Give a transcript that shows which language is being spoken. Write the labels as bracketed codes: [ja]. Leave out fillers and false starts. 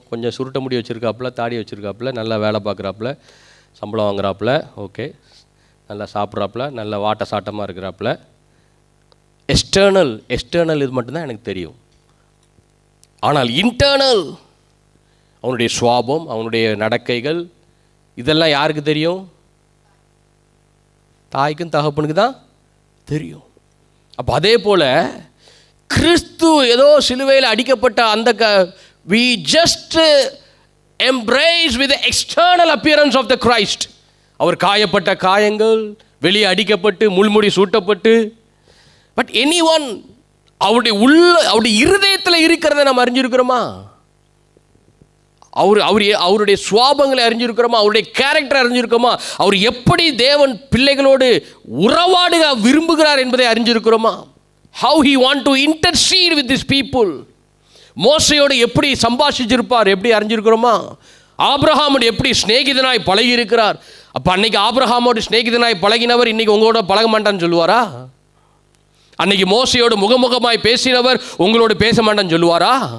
[ta] கொஞ்சம் சுருட்ட முடி வச்சுருக்காப்புல, தாடி வச்சுருக்காப்புல, நல்லா வேலை பார்க்குறாப்புல, சம்பளம் வாங்குறாப்புல, ஓகே, நல்லா சாப்பிட்றாப்புல, நல்லா வாட்ட சாட்டமாக இருக்கிறாப்புல. எக்ஸ்டர்னல் இது மட்டும்தான் எனக்கு தெரியும். ஆனால் இன்டர்னல், அவனுடைய சுவாபம், அவனுடைய நடக்கைகள், இதெல்லாம் யாருக்கு தெரியும்? தாய்க்கும் தகப்பனுக்கு தான் தெரியும். அப்போ அதே போல் கிறிஸ்து ஏதோ சிலுவையில் அடிக்கப்பட்ட அந்த [en] we just embrace with the external appearance of the Christ. [ta] அவர் காயப்பட்ட காயங்கள், வெளியே அடிக்கப்பட்டு முள்முடி சூட்டப்பட்டு, பட் anyone அவருடைய இருதயத்தில் இருக்கிறத நம்ம அறிஞ்சிருக்கிறோமா? அவருடைய சுவாபங்களை அறிஞ்சிருக்கிறோமா? அவருடைய கேரக்டர் அறிஞ்சிருக்கிறோமா? அவர் எப்படி தேவன் பிள்ளைகளோடு உறவாடுக விரும்புகிறார் என்பதை அறிஞ்சிருக்கிறோமா? [en] How he want to intercede with these people. [ta] மோசையோடு எப்படி சம்பாஷிச்சிருப்பார் எப்படி அறிஞ்சிருக்கிறோமா? ஆபிரகாமோடு எப்படி சிநேகிதனாய் பழகி இருக்கிறார். அப்போ அன்னைக்கு ஆபிரகாமோடு சிநேகிதனாய் பழகினவர் இன்னைக்கு உங்களோட பழக மாட்டான்னு சொல்லுவாரா? அன்னைக்கு மோசையோடு முகமுகமாய் பேசினவர் உங்களோடு பேச மாட்டான்னு சொல்லுவாரா?